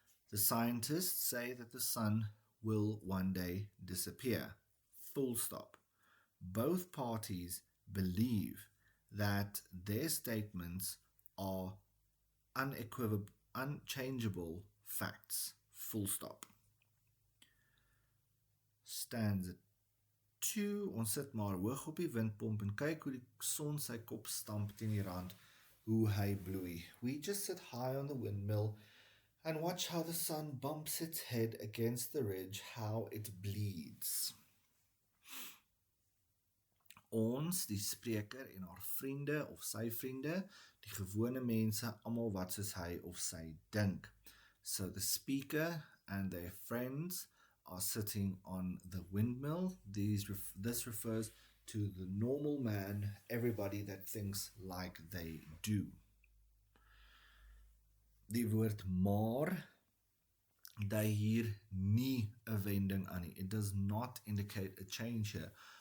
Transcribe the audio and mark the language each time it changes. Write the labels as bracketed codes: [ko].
[en] The scientists say that the sun will one day disappear, full stop. Both parties believe that their statements are unchangeable facts, full stop. [af] Stanza 2, ons sit maar hoog op die windpomp en kyk hoe die son sy kop stamp teen die rand, hoe hy bloei. [en] We just sit high on the windmill and watch how the sun bumps its head against the ridge, how it bleeds. [af] Ons, die spreker en haar vriende of sy vriende, die gewone mense, almal wat soos hy of sy dink. [en] So the speaker and their friends are sitting on the windmill. This refers to the normal man, everybody that thinks like they do. [af] Die woord maar dui hier nie 'n wending aan nie. [en] It does not indicate a change here.